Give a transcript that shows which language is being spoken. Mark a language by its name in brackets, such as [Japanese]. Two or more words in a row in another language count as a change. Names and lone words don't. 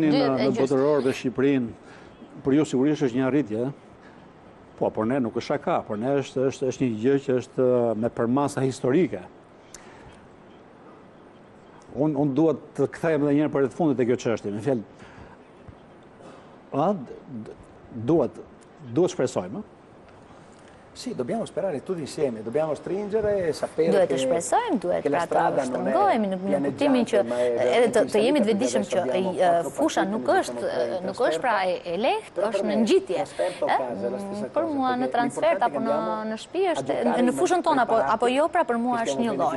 [Albanian] Në botëror dhe Shqipërinë, për ju sigurisht është një arritje, po, por ne nuk është shaka, por ne është një gjë që është me përmasa historike. Unë duhet të kthehem edhe njëherë për të fundit e kjo çështje, me fjalë. Duhet shpresojmë [Italian] Sì, dobbiamo sperare tutti insieme, dobbiamo stringere e sapere [Albanian] duhet të shpresojmë, duhet pra të shtrëngojmë në kuptimin që edhe të jemi të vetëdijshëm që fusha nuk është pra e lehtë, është në ngjitje. Për mua në transfert apo në shtëpi është në fushën tonë apo jo, pra për mua është një lloj.